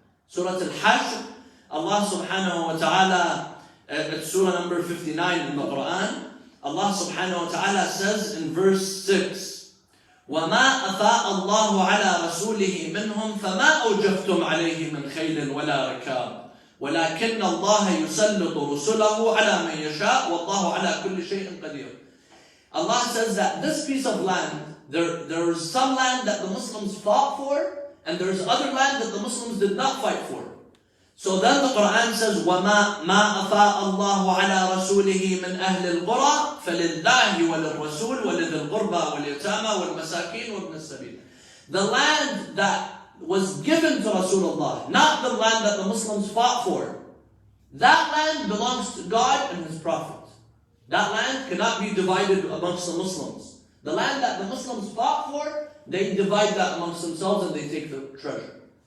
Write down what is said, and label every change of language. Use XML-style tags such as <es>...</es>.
<en>Surah Al-Hashr, Allah subhanahu wa ta'ala, it's surah number 59 in the Quran, Allah subhanahu wa ta'ala says in verse 6,</en> <ar>وَمَا أَفَاءَ اللَّهُ عَلَى رَسُولِهِ مِنْهُمْ فَمَا أَوْجَفْتُمْ عَلَيْهِ مِنْ خَيْلٍ وَلَا رِكَابٍ وَلَكِنَّ اللَّهَ يُسَلِّطُ رُسُلَهُ عَلَى مَنْ يَشَاءُ وَاللَّهُ عَلَى كُلِّ شَيْءٍ قَدِيرٌ.</ar> <en>Allah says that this piece of land, there was some land that the Muslims fought for, and there's other land that the Muslims did not fight for. So then the Quran says,</en> <ar>وَمَا أَفَاءَ اللَّهُ عَلَى رَسُولِهِ مِنْ أَهْلِ الْقُرَى فَلِلَّهِ وَلِلرَّسُولِ وَلِذِي الْقُرْبَى وَالْيَتَامَى وَالْمَسَاكِينِ وَابْنِ السَّبِيلِ.</ar> <en>The land that was given to Rasulullah, not the land that the Muslims fought for. That land belongs to God and His Prophet. That land cannot be divided amongst the Muslims. The land that the Muslims fought for, they divide that amongst themselves and they take the treasure.</en>